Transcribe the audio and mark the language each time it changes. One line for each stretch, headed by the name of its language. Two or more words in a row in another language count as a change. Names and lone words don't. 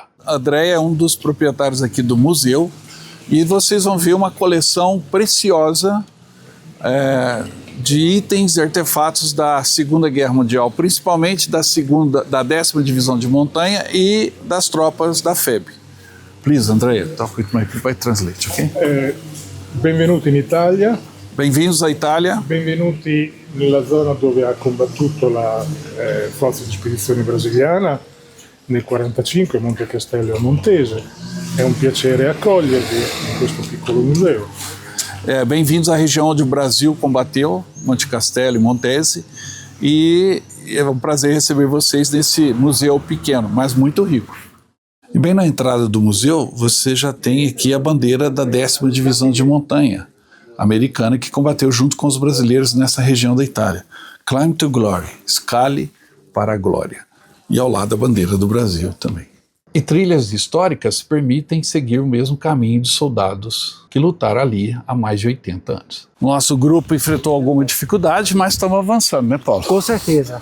Portuguese: André é um dos proprietários aqui do museu e vocês vão ver uma coleção preciosa de itens e artefatos da Segunda Guerra Mundial, principalmente da 10ª Divisão de Montanha e das tropas da FEB.
English: Please, Andrea, talk with my people, I translate, ok?
Italian: Benvenuti in Italia.
Portuguese: Bem-vindos à Itália.
Italian: Benvenuti nella zona dove ha combattuto la Forza di Spedizione Brasiliana nel 1945, Monte Castello e Montese. È un piacere accogliervi in questo piccolo museo.
Portuguese: Bem-vindos à região onde o Brasil combateu, Monte Castello e Montese, e é um prazer receber vocês nesse museu pequeno, mas muito rico. E bem na entrada do museu, você já tem aqui a bandeira da 10ª Divisão de Montanha americana, que combateu junto com os brasileiros nessa região da Itália.
English: Climb to Glory,
Portuguese: escale para a glória. E ao lado a bandeira do Brasil também. E trilhas históricas permitem seguir o mesmo caminho de soldados que lutaram ali há mais de 80 anos. Nosso grupo enfrentou alguma dificuldade, mas estamos avançando, né, Paulo? Com certeza.